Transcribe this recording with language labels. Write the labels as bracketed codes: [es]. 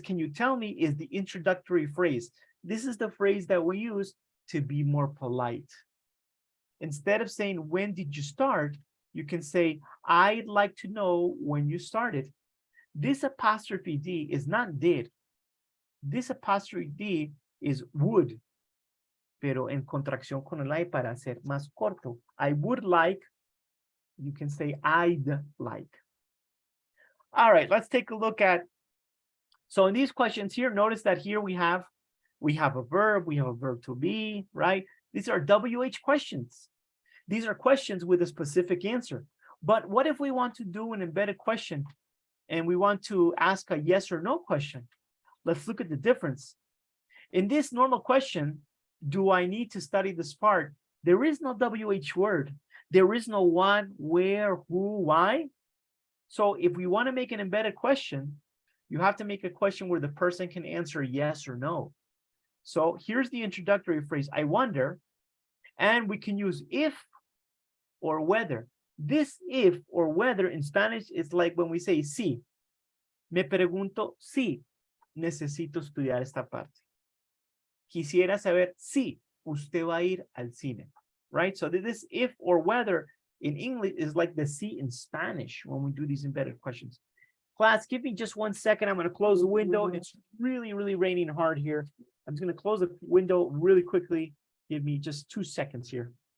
[en] Can you tell me is the introductory phrase. This is the phrase that we use to be more polite. Instead of saying, when did you start? You can say, I'd like to know when you started. This apostrophe D is not did. This apostrophe D is would, [es] pero en contracción con el I para hacer más corto. [en] I would like, you can say I'd like. All right, let's take a look at, so in these questions here, notice that here we have a verb, we have a verb to be, right? These are WH questions. These are questions with a specific answer. But what if we want to do an embedded question and we want to ask a yes or no question? Let's look at the difference. In this normal question, do I need to study this part? There is no WH word. There is no what, where, who, why. So if we want to make an embedded question, you have to make a question where the person can answer yes or no. So here's the introductory phrase, I wonder, and we can use if or whether. This if or whether in Spanish is like when we say sí. [es] Me pregunto si necesito estudiar esta parte. Quisiera saber si usted va a ir al cine, right? [en] So this if or whether in English is like the si in Spanish when we do these embedded questions. Class, give me just 1 second. I'm going to close the window. It's really, really raining hard here. I'm just going to close the window really quickly. Give me just 2 seconds here.